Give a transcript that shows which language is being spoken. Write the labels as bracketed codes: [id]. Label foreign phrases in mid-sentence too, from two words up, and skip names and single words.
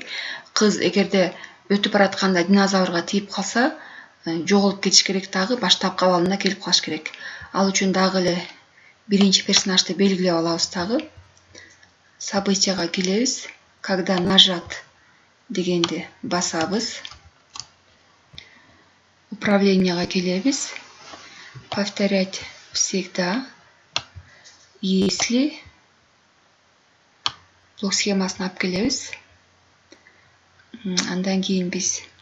[ky] Кыз эгерде өтүп баратканда динозаврга тийип калса, жоголуп кетиш керек, дагы баштапкы абалына келип калыш керек. Ал үчүн дагы эле биринчи персонажды белгилеп алабыз дагы. Событияга келебиз. [ru] Когда нажат [ky] дегенди басабыз. Управленияга келебиз. [ru] Повторять всегда. Если блок [ky] схемасын алып келебиз. Андан кийин биз